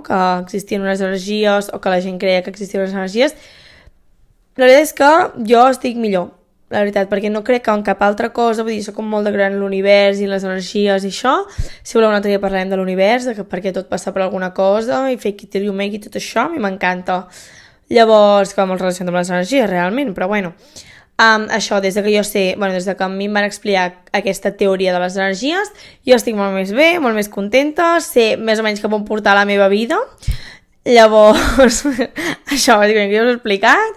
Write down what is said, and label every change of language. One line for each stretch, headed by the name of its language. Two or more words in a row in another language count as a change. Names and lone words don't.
Catalan: Que existien unes energies o que la gent creia que existien unes energies, la veritat és que jo estic millor, la veritat, perquè no crec que en cap altra cosa, vull dir, soc com molt de gran l'univers i les energies i això, si voleu un altre dia parlarem de l'univers, perquè tot passa per alguna cosa i
English: fake it till you make it,
Catalan: tot això, a mi m'encanta. Llavors, que va molt relacionat amb les energies, realment, però bueno, això, des de que jo sé, des de que a mi em van explicar aquesta teoria de les energies, jo estic molt més bé, molt més contenta, sé més o menys cap on portar la meva vida. Llavors, això, bàsicament, que ja us he explicat.